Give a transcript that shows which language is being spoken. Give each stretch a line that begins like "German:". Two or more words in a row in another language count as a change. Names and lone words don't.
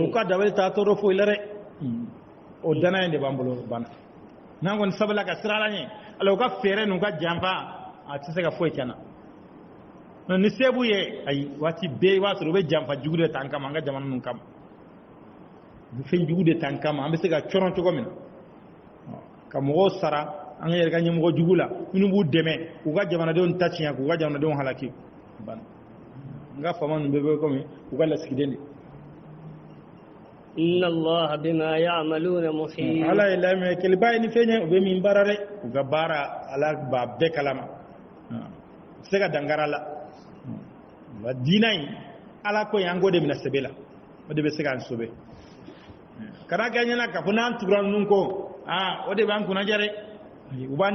Bambara: u ka dabali t'a tɔɔrɔ foyi la dɛ o dana in de b'an bolo bana n'an kɔni sabalila ka sira ala ɲɛ ala u ka fɛɛrɛ n'u ka janfa a tɛ se ka foyi kɛ na ni sebu ye ayi waati bɛɛ i b'a sɔrɔ u bɛ janfa jugu de ta an kama an ka jamana ninnu kama u bɛ fɛn jugu de ta an kama an bɛ se ka cɔrɔn cogo min na ka mɔgɔw sara an ka yɛrɛ ka ɲɛmɔgɔ jugu la minnu b'u dɛmɛ k'u ka jamanadenw ta tiɲɛ k'u ka jamanadenw halaki n ka faama ninnu bɛɛ bɛ komi u ka lasigiden de.
Arabic: إن الله بما يعملون محيط
Bambara: ala ye lamɛ kɛlɛba ye ni fɛn ye u bɛ min baara dɛ u ka baara ala b'a bɛɛ kalama u tɛ se ka dankara la. wa diina in ala ko yan ko de bɛna sɛbɛ la o de bɛ se k'an sɛbɛ kana kɛ ɲɛna ka fɔ n'an tugura ninnu ko o de b'an kunna diya dɛ u b'an